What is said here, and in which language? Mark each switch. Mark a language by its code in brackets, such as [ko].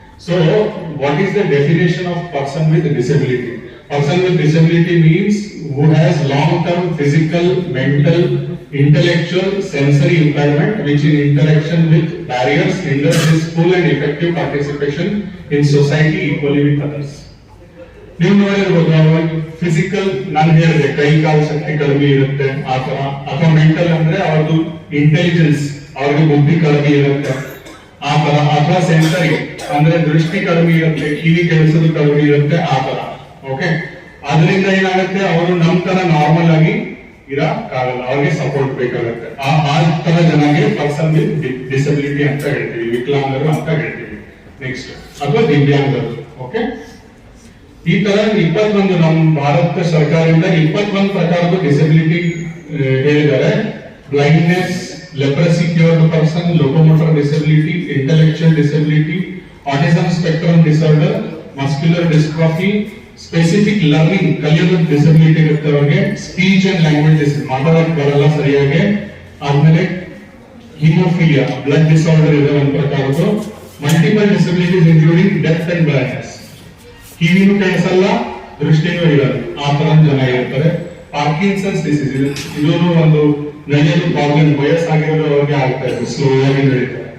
[en] So, what is the definition of person with disability? Person with disability means who has long-term physical, mental, intellectual, sensory impairment which in interaction with barriers hinders his full and effective participation in society equally with others. [kn] ನೀವು ನೋಡಿರ್ಬೋದು, physical ನಾನು ಹೇಳಿದೆ ಕೈ ಕಾಲು ಶಕ್ತಿ ಕಡಿಮೆ ಇರುತ್ತೆ ಆ ತರ, ಅಥವಾ ಮೆಂಟಲ್ ಅಂದ್ರೆ ಅವ್ರದ್ದು ಇಂಟೆಲಿಜೆನ್ಸ್, ಅವ್ರಿಗೆ ಬುದ್ಧಿ ಕಡಿಮೆ ಇರುತ್ತೆ ಆ ತರ, ಅಥವಾ ಸೆನ್ಸರಿ ಅಂದ್ರೆ ದೃಷ್ಟಿ ಕಡಿಮೆ ಇರುತ್ತೆ, ಕಿವಿ ಕೆಲಸದ ಕಡಿಮೆ ಇರುತ್ತೆ ಆ ತರ. ಓಕೆ, ಅದರಿಂದ ಏನಾಗುತ್ತೆ? ಅವರು ನಮ್ ತರ ನಾರ್ಮಲ್ ಆಗಿ ಇರಕ್ಕಾಗಲ್ಲ, ಅವ್ರಿಗೆ ಸಪೋರ್ಟ್ ಬೇಕಾಗುತ್ತೆ. ಆ ತರ ಜನಗೆ [en] person with disability [kn] ಅಂತ ಹೇಳ್ತೀವಿ, ವಿಕಲಾಂಗರು ಅಂತ ಹೇಳ್ತೀವಿ. ನೆಕ್ಸ್ಟ್, ಅಥವಾ ದಿವ್ಯಾಂಗರು. ಓಕೆ, ಈ ತರ 21 ನಮ್ಮ ಭಾರತ ಸರ್ಕಾರದಿಂದ 21 ಪ್ರಕಾರದ ಡಿಸಬಿಲಿಟಿ ಹೇಳಿದ್ದಾರೆ. [en] blindness, leprosy cured person, locomotor disability, intellectual disability, autism spectrum disorder, muscular dystrophy, specific learning [kn] ಕಲಿಯೋದು ಡಿಸಬಿಲಿಟಿ ಇರುತ್ತೆ ಅವರಿಗೆ, [en] speech and language disability, [kn] ಮಾತಾಡೋಕೆ ಬರಲ್ಲ ಸರಿಯಾಗಿ. ಆದ್ಮೇಲೆ ಹಿಮೋಫಿಲಿಯಾ, ಬ್ಲಡ್ ಡಿಸಾರ್ಡರ್ ಇದೆ ಒಂದು ಪ್ರಕಾರದ್ದು. [en] multiple disabilities including deaf and blindness, [kn] ಕಿವಿನೂ ಕೇಳಿಸಲ್ಲ, ದೃಷ್ಟಿನೂ ಇರಲ್ಲ, ಆ ತರ ಜನ ಇರ್ತಾರೆ. ಪಾರ್ಕಿನ್ಸನ್ಸ್ ಡಿಸೀಸ್, ಇದೂ ಒಂದು ನಡೆಯಲು ಪ್ರಾಬ್ಲಮ್, ವಯಸ್ಸಾಗಿರೋದು ಅವ್ರಿಗೆ ಆಗ್ತಾ ಇದೆ, ಸ್ಲೋ ಆಗಿ ನಡೀತಾರೆ.